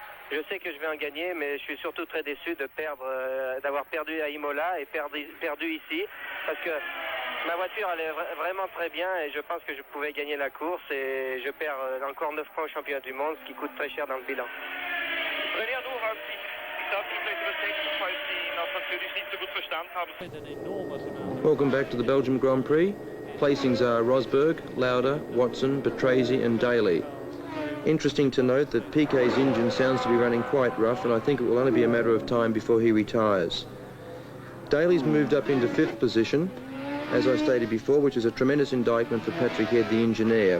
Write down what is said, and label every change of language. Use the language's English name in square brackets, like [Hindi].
[French] Je sais que je vais en gagner, mais je suis surtout très déçu de d'avoir perdu à Imola et perdu ici, parce que ma voiture allait vraiment très bien et je pense que je pouvais gagner la course et je perds encore 9 points au championnat du monde, ce qui coûte très cher dans le bilan. [German] René Arnoux hat sich, ich darf Sie vielleicht übersetzen, falls Sie ihn auf Französisch nicht so gut verstanden haben. [English] Welcome back to the Belgian Grand Prix. Placings are Rosberg, Lauda, Watson, Patrese and Daly. Interesting to note that Piquet's engine sounds to be running quite rough, and I think it will only be a matter of time before he retires. Daly's moved up into 5th position, as I stated before, which is a tremendous indictment for Patrick Head, the engineer.